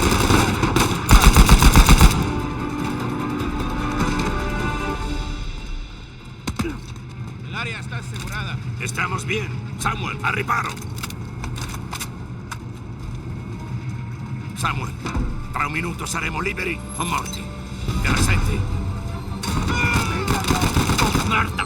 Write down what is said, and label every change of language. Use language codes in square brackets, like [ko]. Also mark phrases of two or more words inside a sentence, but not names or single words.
[es] El área está asegurada. Estamos bien. Samuel, [it] al riparo. Samuel, tra un minuto saremo liberi o morti. Te la senti? Oh, merda!